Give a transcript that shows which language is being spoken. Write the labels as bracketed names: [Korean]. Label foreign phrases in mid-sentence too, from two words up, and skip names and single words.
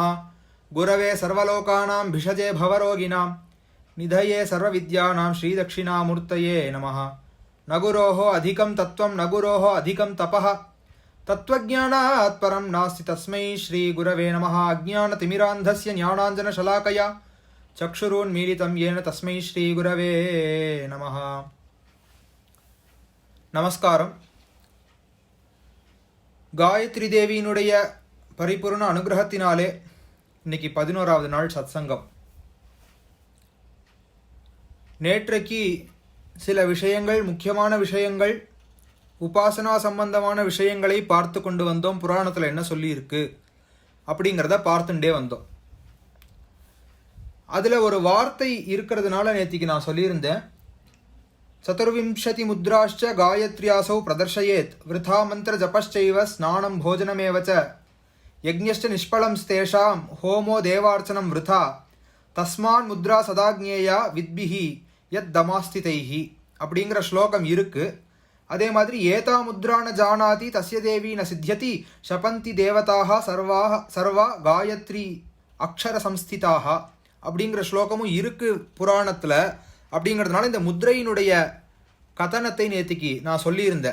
[Sanskrit] गुरवे सर्वलोकानां भिषजे भवरोगिणां निधये सर्वविद्यानां श्रीदक्षिणामूर्तये नमः। न गुरोः अधिकं तत्त्वं न गुरोः अधिकं तपः, तत्त्वज्ञानात् परं नास्ति तस्मै श्रीगुरवे नमः। अज्ञानतिमिरान्धस्य ज्ञानाञ्जनशलाकया चक्षुरुन्मीलितं येन तस्मै श्रीगुरवे नमः। [Tamil] நமஸ்காரம். காயத்ரி தேவியினுடைய பரிபூர்ண அனுகிரகத்தினாலே இன்னைக்கு 11வது நாள் சத்சங்கம். நேற்றைக்கு சில விஷயங்கள், முக்கியமான விஷயங்கள், உபாசனா சம்பந்தமான விஷயங்களை பார்த்து கொண்டு வந்தோம். புராணத்தில் என்ன சொல்லி இருக்கு அப்படிங்கிறத பார்த்துட்டே வந்தோம். அதில் ஒரு வார்த்தை இருக்கிறதுனால நேற்றுக்கு நான் சொல்லியிருந்தேன், [Sanskrit] चतुर्विंशति मुद्राश्च गायत्र्यासौ प्रदर्शयेत् वृथा मंत्र जपश्चैव स्नानं भोजनमेव च यज्ञश्च निष्फलं तेषां होमो देवार्चनं वृथा तस्मान् मुद्रा सदा ज्ञेया विद्भिः यद्दमास्तितैः [Tamil] அப்படிங்கிற ஸ்லோகம் இருக்கு. [Sanskrit] அதே மாதிரி यदा मुद्रा न जानाति तस्य देवि न सिध्यति शपन्ति देवताः सर्वाः गायत्री अक्षर संस्थिताः [Tamil] அப்படிங்கிற ஸ்லோகமும் இருக்கு புராணத்தில். அப்படிங்கிறதுனால இந்த முத்ரையினுடைய கதனத்தை நேற்றுக்கு நான் சொல்லியிருந்தேன்.